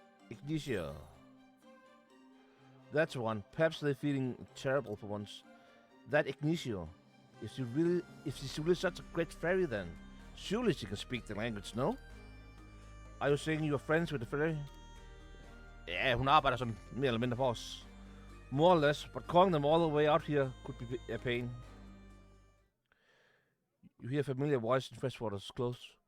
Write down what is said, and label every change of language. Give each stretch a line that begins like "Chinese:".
English: Ignitia. That's one. Perhaps they're feeling terrible for once. That Ignitia. If she's really such a great fairy then, surely she can speak the language, no? Are you saying you're friends with the fairy?
Danish: Ja, hun arbejder sådan mere eller mindre for os.
English: More or less, but calling them all the way out here could be a pain. You hear a familiar voice in Freshwater's close.